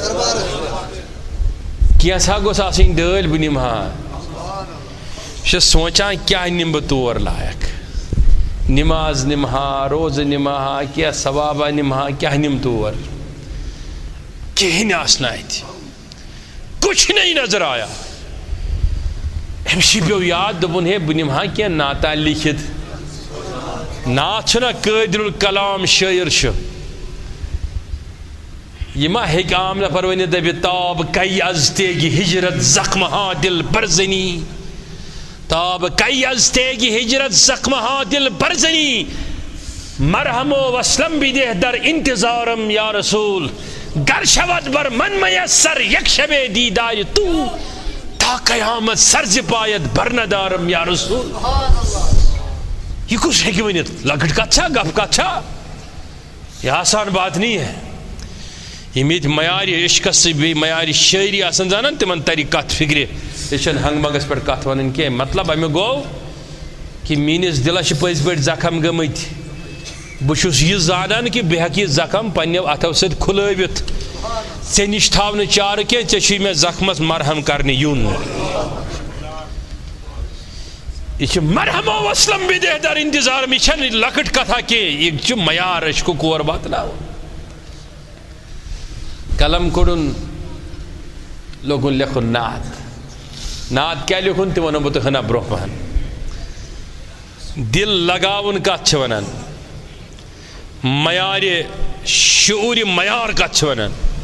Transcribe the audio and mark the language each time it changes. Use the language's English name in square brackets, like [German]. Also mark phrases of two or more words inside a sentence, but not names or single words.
[Kashmiri] کینٛژھا گوٚژھ آسٕنۍ ڈٲلۍ بہٕ نِمہٕ ہا بہٕ چھُس سونٛچان کیٛاہ نِمہٕ بہٕ تور لایق نماز نِمہٕ ہا روزٕ نِمہٕ ہا کینٛہہ ثوابہ نِمہٕ ہا کیٛاہ نِمہٕ تور کِہیٖنۍ آسہِ نہٕ اَتہِ [Urdu] کچھ نہیں نظر آیا [Kashmiri] أمِس پیوٚو یاد دوٚپُن ہے بہٕ نِمہٕ ہا کینٛہہ نعتا لیکھِتھ نعت چھُنہ قٲدر الکلام شٲعر چھُ یہ ما ہیٚکہِ عام نفر ؤنِتھ دٔپِتھ [Persian] تاب کَے از تیگہِ ہجرت زخمہٕ ہا دل برزنی تاب کَے از تیگہِ ہجرت زخمہٕ ہا دل برزنی مرہم و وسلم بھی دہ در انتظارم یا رسول گر شود بر من میسر یک شب دیدار تو تا قیامت سرز پایت بر ندارم یا رسول [Urdu] یہ کچھ [Kashmiri] ہیٚکہِ ؤنِتھ لۄکٕٹ کتھ چھا گپ کتھ چھا [Urdu] یہ آسان بات نہیں ہے [Kashmiri] یِم ییٚتہِ معیارِ عشقس سۭتۍ بیٚیہِ معیارِ شٲعری آسان زانان تِمن تری کتھ فکرِ یہِ چھنہٕ ہنٛگ منٛگس پٮ۪ٹھ کتھ ونٕنۍ کینٛہہ مطلب امیُک گوٚو کہ میٲنِس دلس چھِ پٔزۍ پٲٹھۍ زخم گٔمٕتۍ بہٕ چھُس یہِ زانان کہ بہٕ ہیٚکہٕ یہِ زخم پننیو اتھو سۭتۍ کھُلٲوِتھ ژےٚ نِش تھاو نہٕ چارٕ کینٛہہ ژےٚ چھُے مےٚ زخمس مرہم کرنہِ یُن یہ چھِ [Persian] مرہم و وسلم بھی دہ در انتظارم [Kashmiri] یہ چھنہٕ لۄکٕٹ کتھا کینٛہہ یہِ چھُ معیار عشقُک اور واتناوُن قلم کوٚڑُن لوگُن لیکھُن نعت نعت کیٛاہ لیکھُن تہِ ونو بہٕ تۄہہِ ہنا برونٛہہ پہن دل لگاوُن کتھ چھِ ونان معیارِ شعوٗرِ معیار کتھ چھِ ونان